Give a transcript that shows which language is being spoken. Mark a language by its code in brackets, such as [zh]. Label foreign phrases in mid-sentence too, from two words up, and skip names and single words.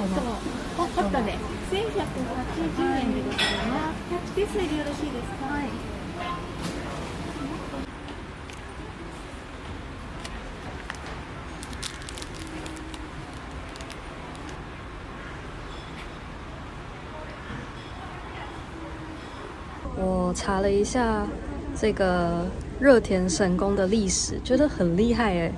[ja] ホットで1180円でございます。キャッチピースでよろしいですか？はい。 [zh] 我查了一下这个热田神宫的历史，觉得很厉害哎。